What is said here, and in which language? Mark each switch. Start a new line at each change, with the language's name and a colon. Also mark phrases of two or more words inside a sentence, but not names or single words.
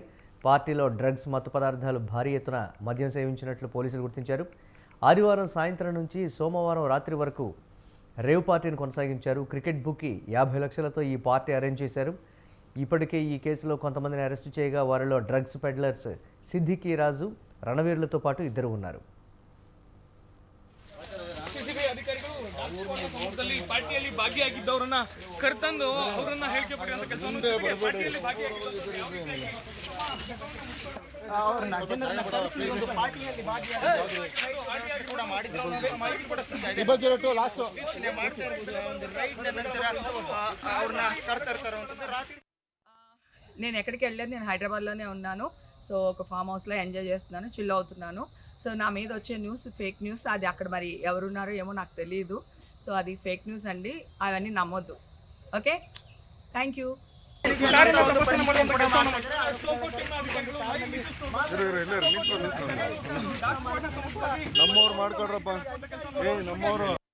Telugu: పార్టీలో డ్రగ్స్, మత్తు పదార్థాలు భారీ ఎత్తున మద్యం సేవించినట్లు పోలీసులు గుర్తించారు. ఆదివారం సాయంత్రం నుంచి సోమవారం రాత్రి వరకు రేవ్ పార్టీని కొనసాగించారు.
English: cricket bookie
Telugu: 50 లక్షలతో ఈ పార్టీ అరేంజ్ చేశారు. ఇప్పటికే ఈ కేసులో కొంతమందిని అరెస్టు చేయగా వారిలో
English: drugs peddlers
Telugu: సిద్దికీ రాజు, రణవీర్లతో పాటు ఇద్దరు ఉన్నారు.
Kannada: ಪಾರ್ಟಿಯಲ್ಲಿ ಭಾಗಿಯಾಗಿದ್ದವರನ್ನ ಕರೆತಂದು ಅವರನ್ನ ಹೇಳಿಕೆ ಪಡೆಯುವಂತ ಕೆಲಸ ಪಾರ್ಟಿಯಲ್ಲಿ
Telugu: నేను ఎక్కడికి వెళ్ళలేదు, నేను హైదరాబాద్లోనే ఉన్నాను. సో ఒక ఫామ్ హౌస్లో ఎంజాయ్ చేస్తున్నాను, చిల్ అవుతున్నాను. సో నా మీద వచ్చే న్యూస్
English: fake news,
Telugu: అది అక్కడ మరి ఎవరున్నారో ఏమో నాకు తెలియదు. సో అది
English: fake news
Telugu: అండి, అవన్నీ నమ్మొద్దు.
English: okay, thank you.
Kannada: ನಮ್ಮವ್ರು ಮಾಡ್ಕೊಡ್ರಪ್ಪ, ನಮ್ಮವ್ರು